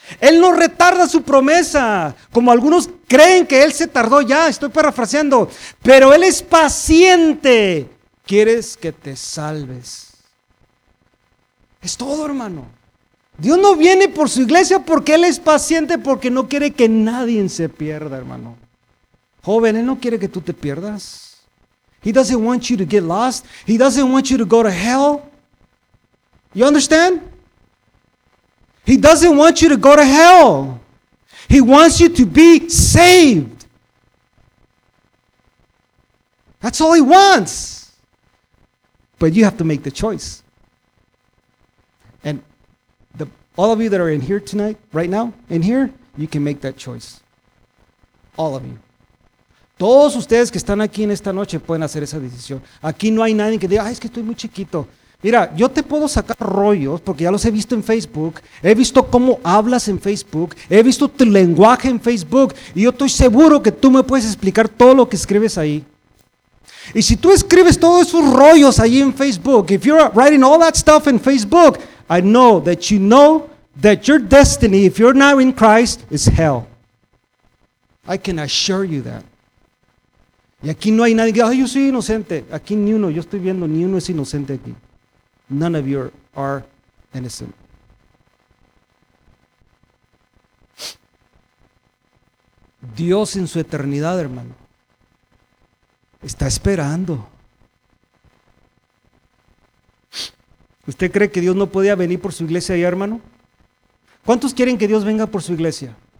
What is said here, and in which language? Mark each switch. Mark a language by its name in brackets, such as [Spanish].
[Spanish] Él no retarda su promesa, como algunos creen que Él se tardó ya, estoy parafraseando, pero Él es paciente. ¿Quieres que te salves? Es todo, hermano. Dios no viene por su iglesia porque Él es paciente, porque no quiere que nadie se pierda, hermano. Joven, Él no quiere que tú te pierdas. [English] He doesn't want you to get lost. He doesn't want you to go to hell. You understand? He doesn't want you to go to hell. He wants you to be saved. That's all He wants. But you have to make the choice. And all of you that are in here tonight, right now, in here, you can make that choice. All of you. [Spanish] Todos ustedes que están aquí en esta noche pueden hacer esa decisión. Aquí no hay nadie que diga, ay, es que estoy muy chiquito. Mira, yo te puedo sacar rollos, porque ya los he visto en Facebook, he visto cómo hablas en Facebook, he visto tu lenguaje en Facebook, y yo estoy seguro que tú me puedes explicar todo lo que escribes ahí. Y si tú escribes todos esos rollos ahí en Facebook, [English] if you're writing all that stuff in Facebook, I know that you know that your destiny, if you're not in Christ, is hell. I can assure you that. [Spanish] Y aquí no hay nadie que diga, ay, yo soy inocente. Aquí ni uno, yo estoy viendo, ni uno es inocente aquí. [English] None of you are innocent. [Spanish] Dios en su eternidad, hermano, está esperando. ¿Usted cree que Dios no podía venir por su iglesia allá, hermano? ¿Cuántos quieren que Dios venga por su iglesia?